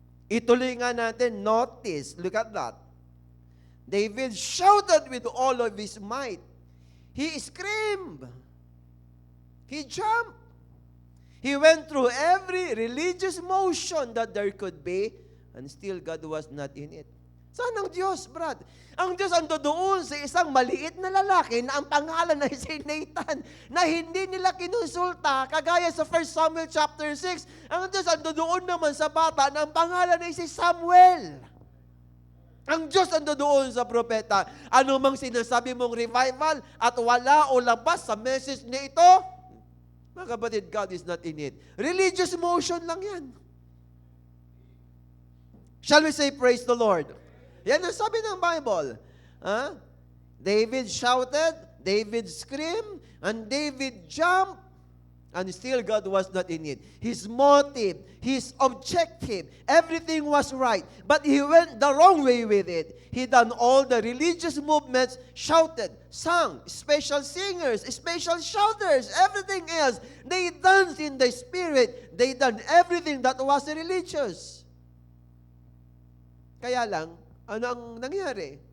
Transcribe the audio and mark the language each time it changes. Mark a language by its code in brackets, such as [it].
[tl] Ituloy nga natin, [en] notice, look at that. David shouted with all of his might. He screamed. He jumped. He went through every religious motion that there could be, and still God was not in it. [tl] Saan ang Diyos, Brad? Ang Diyos ando doon sa isang maliit na lalaki na ang pangalan ay si Nathan, na hindi nila kinonsulta, kagaya sa 1 Samuel chapter 6. Ang Diyos ando doon naman sa bata na ang pangalan ay si Samuel. Ang Diyos ando doon sa propeta. Ano mang sinasabi mong revival at wala o labas sa message na ito, mga kapatid, [en] God is not in it. Religious motion [tl] lang yan. [en] Shall we say praise the Lord? [tl] Yan ang sabi ng Bible. [en] David shouted, David screamed, and David jumped, and still God was not in it. His motive, his objective, everything was right. But he went the wrong way with it. He done all the religious movements, shouted, sang, special singers, special shouters, everything else. They danced in the spirit. They done everything that was religious. [tl] Kaya lang, ano ang nangyari?